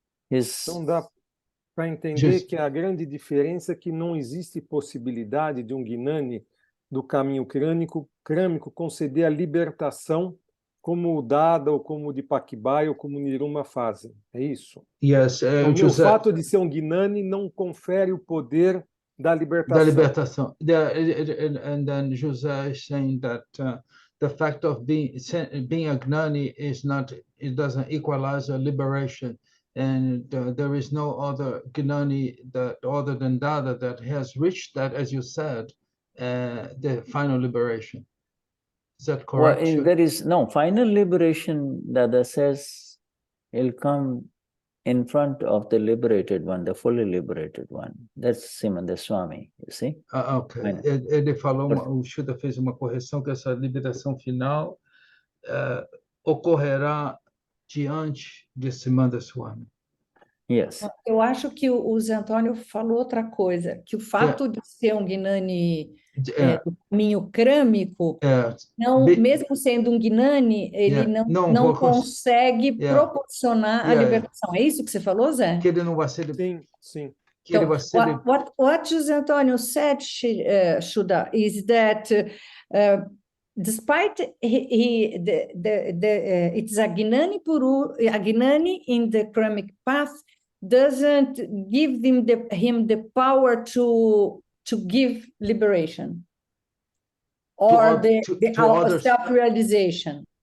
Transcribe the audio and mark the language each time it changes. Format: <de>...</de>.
<pt>Então dá para entender que a grande diferença é que não existe possibilidade de um Gnani do caminho crâmico conceder a libertação como o Dada, ou como o de Pakbai, ou como o Niruma fazem. É isso?</pt> <en>Yes,</en> <pt>então, o fato de ser um Gnani não confere o poder da libertação.</pt> <en>And then José is saying that the fact of being a Gnani it doesn't equalize a liberation. And there is no other Gnani other than Dada that has reached that, as you said, the final liberation. Is that correct? Well, there is no final liberation. Dada says he'll come in front of the liberated one, the fully liberated one. That's Simanda Swami, you see? Ok.</en> <pt>Ele falou, o Shuddha fez uma correção, que essa liberação final ocorrerá diante de Simanda Swami.</pt> <en>Yes.</en> <pt>Eu acho que o Zé Antônio falou outra coisa, que o fato de ser um Gnani do caminho crâmico, mesmo sendo um Gnani, ele não consegue proporcionar a libertação. É isso que você falou, Zé? Que ele não vai ser... Sim. Que ele vai ser...</pt> <en>What José Antônio said, Shuddha, is that despite it's a Gnani in the Kramic path doesn't give him the power to give liberation or the self-realization.</en>